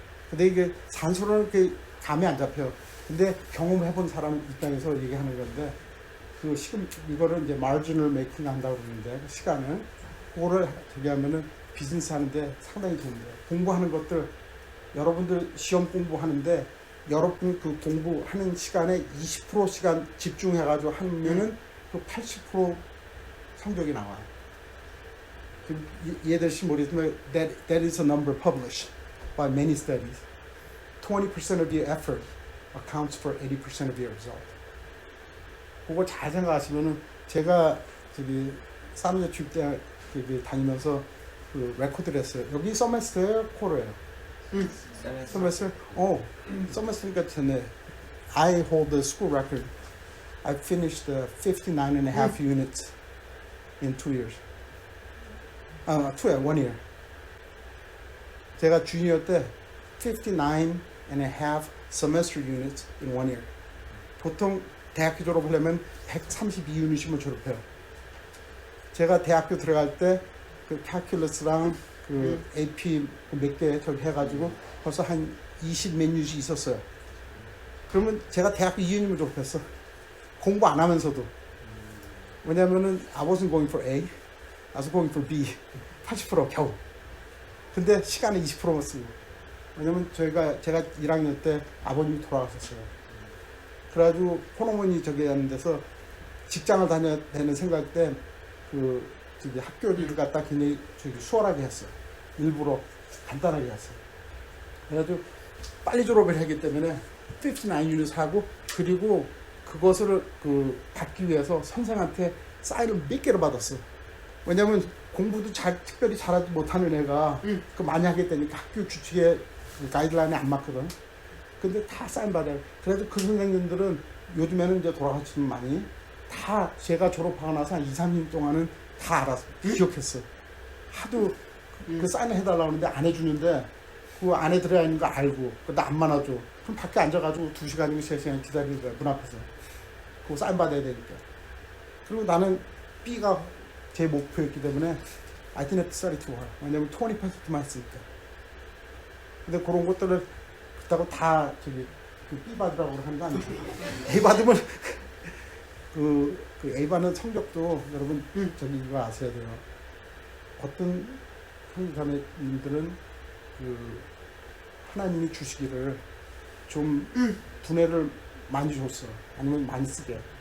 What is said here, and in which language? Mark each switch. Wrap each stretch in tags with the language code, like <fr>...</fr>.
<ko>근데 이게 산수로는 이렇게 감이 안 잡혀요. 근데 경험해본 사람 입장에서 얘기하는 건데 이거를 이제 마진을 메이킹 한다고 그러는데 시간을 그거를 저기 하면은 비즈니스 하는데 상당히 좋은데요. 공부하는 것들 여러분들 시험 공부하는데 여러분 그 공부하는 시간에 20% 시간 집중해가지고 하면은 그 80% 성적이 나와요. 이해될지 모르겠지만</ko> <en>that is a number published by many studies. 20% of your effort accounts for 80% of your result.</en> <ko>그거 잘 생각하시면은 제가 저기 사무자 주입대 다니면서 그 레코드를 했어요. 여기 서메스터예요, 코르예요? 서메스터. 서메스터니까 됐네.</ko> <en>I hold the school record. I finished 59 and a half units in 2 years. 1 year.</en> <ko>제가 주니어 때</ko> <en>59 and a half semester units in 1 year.</en> <ko>보통 대학교 졸업하려면 132유닛이면 졸업해요. 제가 대학교 들어갈 때 그 calculus랑 그 AP 몇 개 저기 해가지고 벌써 한 20 몇 유닛이 있었어요. 그러면 제가 대학교 2년이면 졸업했어. 공부 안 하면서도. 왜냐면은</ko> <en>I wasn't going for A, I was going for B.</en> <ko>80% 겨우. 근데 시간은 20%만 쓰고. 왜냐면 제가 1학년 때 아버님이 돌아가셨어요. 그래가지고 폰어머니 저기 하는 데서 직장을 다녀야 되는 생각 때 저기 학교를 갖다 굉장히 수월하게 했어요. 일부러 간단하게 했어요. 그래가지고 빨리 졸업을 하기 때문에 59유닛 하고 그리고 그것을 받기 위해서 선생한테 사인을 몇 개를 받았어. 왜냐면 공부도 특별히 잘하지 못하는 애가 그 많이 하게 되니까 학교 규칙에 가이드라인에 안 맞거든. 근데 다 사인 받아요. 그래도 그 선생님들은 요즘에는 이제 돌아가시면 많이 다 제가 졸업하고 나서 한 2, 3년 동안은 다 알았어. 기억했어. 하도 그 사인을 해달라고 하는데 안 해주는데 그 안에 들어가 있는 거 알고 근데 안 만나줘. 그럼 밖에 앉아가지고 2시간이고 3시간 기다리는 거야. 문 앞에서. 그거 사인 받아야 되니까. 그리고 나는 B가 제 목표였기 때문에</ko> <en>I didn't have to study too hard.</en> <ko>왜냐면 20%만 했으니까. 근데 그런 것들을 그렇다고 다 저기 그 B 받으라고 하는 거 아니고 A 받으면 그 A 받는 성적도 여러분 저기 이거 아셔야 돼요. 어떤 선생님들은 그 하나님이 주시기를 좀 두뇌를 많이 줬어. 아니면 많이 쓰게.</ko>